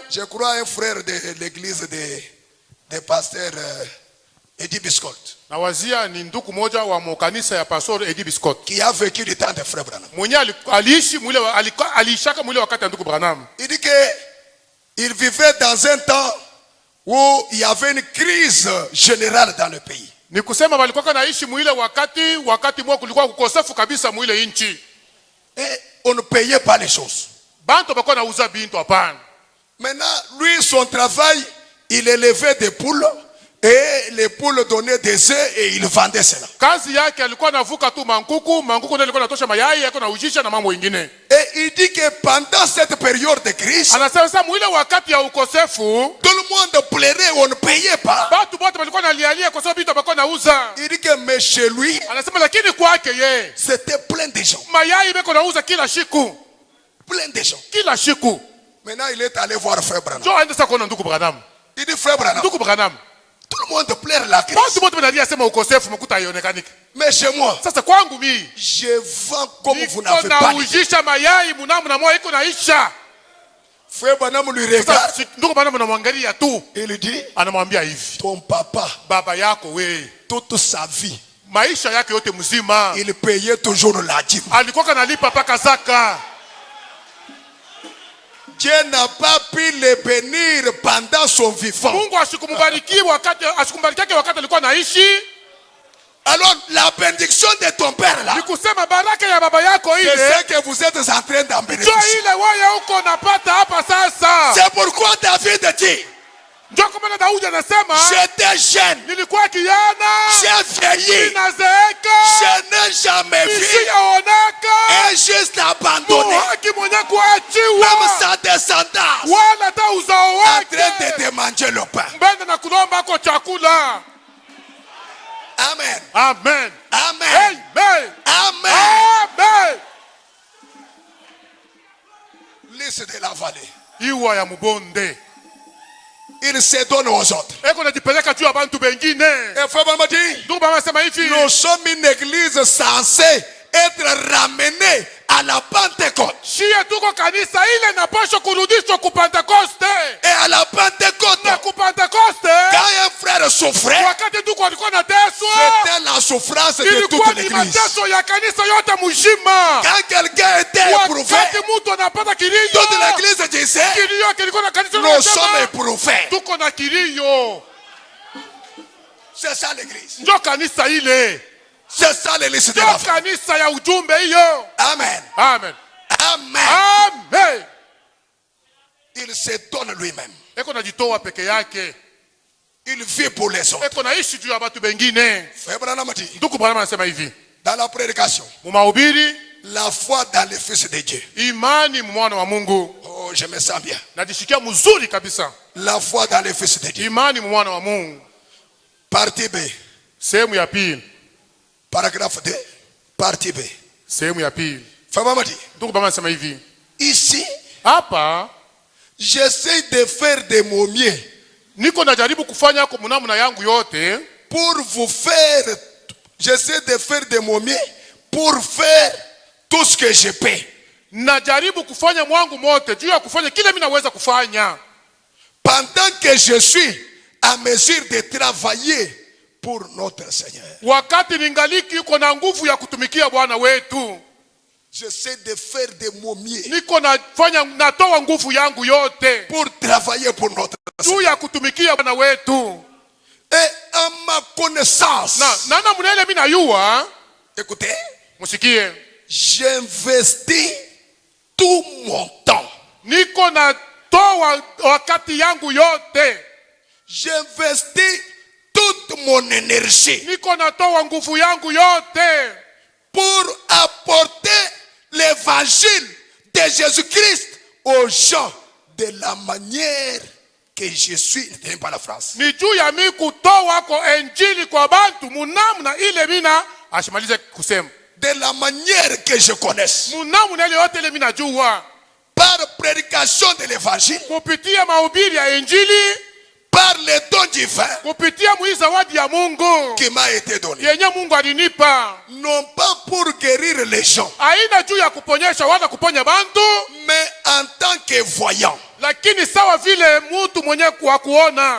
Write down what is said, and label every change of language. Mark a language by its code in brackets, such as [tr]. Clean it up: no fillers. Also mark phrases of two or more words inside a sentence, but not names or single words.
[fr] Je crois un frère de l'église de pasteur Eddie Biscott. [sw] Na wazia ni ndugu moja wa kanisa ya pastor Eddie Biscott. [fr] Qui a vécu le temps de frère Branham. [sw] Mwenye aliishi mwile alishaka mwile wakati ya ndugu Branham. [fr] Il dit que il vivait dans un temps où il y avait une crise générale dans le pays. [sw] Ni kusema walikuwa naishi mwile wakati mwa kulikuwa kukosefu kabisa mwile inchi. [fr] Et on ne payait pas les choses. [sw] Bantu bako nauza bintu hapana. [fr] Maintenant, lui, son travail, il élevait des poules et les poules donnaient des œufs et il vendait cela. [sw] Kazi yake alikuwa anavuka tu mankuku ndio alikuwa anatosha mayai yako na ujisha na mambo mengine. [fr] Et il dit que pendant cette période de crise, [sw] anasema sasa mwile wakati ya ukosefu, [fr] tout le monde pleurait, on ne payait pas. [sw] Batu bote walikuwa nalialia kwa sababu vitu bako nauza. [fr] Il dit que mais chez lui, [sw] anasema lakini kwake yeye, [fr] c'était plein de gens. [sw] Mayai bako nauza kila siku. [fr] Plein de gens. [sw] Kila siku. [fr] Maintenant, il est allé voir frère Branham. [sw] Jo aenda sasa kuona ndugu Branham. [fr] Il dit frère Branham. [sw] Ndugu Branham. [fr] Tout le monde pleure la crise. [sw] Batu bote wanalia sema ukosefu mkuta haionekani. [fr] Mais chez moi, [sw] sasa kwangu mimi, [fr] je vends comme vous n'avez pas. [sw] Naujisha mayai munamu na moyo iko naisha. [fr] Frère Branham lui regarde. [sw] Ndugu Branham anamwangalia tu. [fr] Il dit, [sw] anamwambia hivi, [fr] ton papa, [sw] baba yako we, [fr] toute sa vie, [sw] maisha yake yote mzima, [fr] il payait toujours la dîme. [sw] Alikuwa kanalipa paka zaka. [fr] Dieu n'a pas pu le bénir pendant son vivant. [sw] Mungu asikumbariki wakati alikuwa naishi. [fr] Alors la bénédiction de ton père là, [sw] nikusema baraka ya baba yako ile, [fr] c'est ce que vous êtes en train d'en bénéficier. [sw] Ile wewe uko napata hapa sasa. [fr] C'est pourquoi David dit, [sw] ndio kama Daudi anasema, [fr] j'étais jeune, [sw] nilikuwa kijana, [fr] j'ai vieilli, [sw] ninazeeka, [fr] je n'ai jamais vu un juste abandonné, même sa descendance, [sw] wala ta uzao wake, [fr] en train de demander le pain. [sw] Mbele na kulomba kwa chakula. [fr] Amen. [sw] Amen. [fr] Amen. [sw] Amen. [fr] Amen. [sw] Amen. [fr] Liste de la vallée. [sw] Iwa ya mubonde. [fr] Il se donne aux autres. [sw] Eko najipeleka juu ya bantu bengine. [fr] Et frère Branham dit, [sw] ndugu baba sema hivi, [fr] nous sommes une église censée être ramenée à la Pentecôte. [sw] Shie tuko kanisa ile napaswa kurudishwa ku Pentecoste. [fr] Et à la Pentecôte, [sw] na ku Pentecoste, [fr] quand un frère souffrait, [sw] wakati tuko alikuwa nateswa, [fr] c'était la souffrance de toute l'église. [sw] mateso ya kanisa yote mzima. [fr] Quand quelqu'un était éprouvé, [sw] wakati mtu anapata kilio, [fr] toute l'église disait, [sw] kilio kilikuwa na kanisa [fr] nous sommes éprouvés. [sw] tuko na kilio. [fr] C'est ça l'église. [sw] Ndio kanisa ile. [fr] C'est ça l'église de la foi. [sw] Kanisa ya ujumbe hiyo. [fr] Amen. [sw] Amen. [fr] Amen. [sw] Amen. [fr] Il se donne lui-même. [sw] Eko najitoa peke yake. [fr] Il vit pour les autres. [sw] Eko naishi juu ya watu wengine. [fr] Frère Branham dit, [sw] ndugu Branham anasema hivi, [fr] dans la prédication, [sw] mumahubiri, [fr] la foi dans le Fils de Dieu. [sw] Imani mwana wa Mungu. [fr] Oh, je me sens bien. [sw] Najisikia mzuri kabisa. [fr] La foi dans le Fils de Dieu. [sw] Imani mwana wa Mungu. [fr] Partie B. [sw] Sehemu ya pili. [fr] Paragraphe 2. Partie B. [sw] Sehemu ya pili. [fr] Frère Branham dit, [sw] ndugu Branham anasema hivi, [fr] ici, [sw] hapa [fr] j'essaie de faire de mon mieux. [sw] Niko najaribu kufanya kwa namna yangu yote. [fr] Pour vous faire, j'essaie de faire de mon mieux pour faire tout ce que je peux. [sw] Najaribu kufanya mwangu mote juu ya kufanya kile mimi naweza kufanya. [fr] Pendant que je suis à mesure de travailler pour notre Seigneur. [sw] Wakati ningaliki yuko na nguvu ya kutumikia Bwana wetu. [fr] J'essaie de faire de mon mieux. [sw] Niko nafanya natoa nguvu yangu yote [fr] pour travailler pour notre [sw] juu ya kutumikia Bwana wetu. [fr] Et à ma connaissance. [sw] Na munele mimi najua. [fr] Écoutez. [sw] Musikie. [fr] J'investis tout mon temps. [sw] Niko natoa wakati yangu yote. [fr] J'investis toute mon énergie. [sw] Niko natoa nguvu yangu yote [fr] pour apporter l'évangile de Jésus-Christ aux gens de la manière que je suis. Ne tenez pas la phrase. [sw] Ni juu ya mimi kutoa kwa injili kwa bantu munamna ile mina ashimalize kusema. [fr] De la manière que je connaisse. [sw] Munamna ile yote ile mina jua. [fr] Par prédication de l'évangile. [sw] Kupitia mahubiri ya injili. [fr] par le don divin [sw] kupitia zawadi ya Mungu [fr] qui m'a été donné. [sw] yenye Mungu alinipa, [fr] Non pas pour guérir les gens, [sw] haina juu ya kuponyesha wala kuponya bantu, [fr] mais en tant que voyant. [sw] lakini sawa vile mtu mwenye kuona.